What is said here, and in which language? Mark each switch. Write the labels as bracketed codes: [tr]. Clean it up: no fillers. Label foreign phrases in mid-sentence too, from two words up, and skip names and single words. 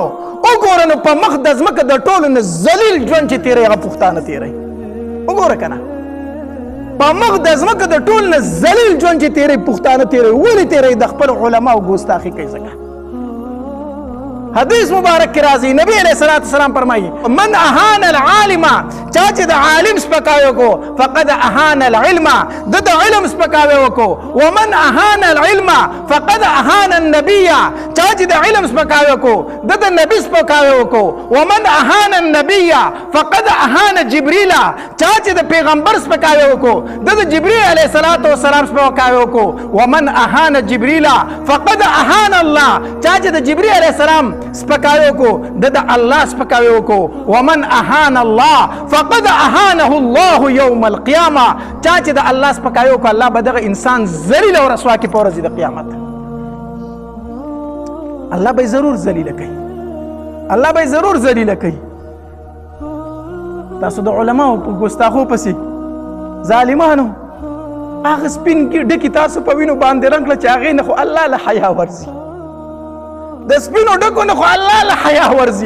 [ps] وګوره نو په مخ د ځمکه د ټولو نه ذلیل ژوند چې تېروي هغه پښتانه تېروي. وګوره که نه په مخ د ځمکه د ټولو نه ذلیل ژوند چې تېروي پښتانه تېروي. ولې تېروي؟ د خپلو علماو ګستاخي کوي. ځکه حدیث مبارک کې راځي، نبی [ar] علیہ الصلوۃ والسلام [ps] فرمایي [ar] من اهان العالم، [ps] چا چې د عالم سپکاوی وکړو [ar] فقد اهان العلم، [ps] د علم سپکاوی وکړو. [ar] ومن اهان العلم فقد اهان النبي، [ps] چا چې د علم سپکاوی وکړو د نبی سپکاوی وکړو. [ar] ومن اهان النبي فقد اهان جبريل، [ps] چا چې د پیغمبر سپکاوی وکړو د جبريل [ar] علیہ الصلوۃ والسلام [ps] سپکاوی وکړو. [ar] ومن اهان جبريل فقد اهان الله، [ps] چا چې د جبريل [ar] علیہ السلام [ps] سپکاوی وکړو د الله سپکاوی وکړو. [ar] ومن اهان الله فقد اهانه الله یوم القیامه، [ps] چا چې د الله سپکاوی وکړو الله به دغه انسان ذلیل او رسوا کړي په ورځ د قیامت. الله به ضرور ذلیله کوي، الله به ضرور ذلیله کوي. تاسو د علماو په ګستاخو پسې ظالمانو هغه سپین ډکي تاسو په وینو باندې رنګ کړه چې هغې نه خو الله له حیا ورځي، د سپینو ډکو نه خو الله له حیا ورځي.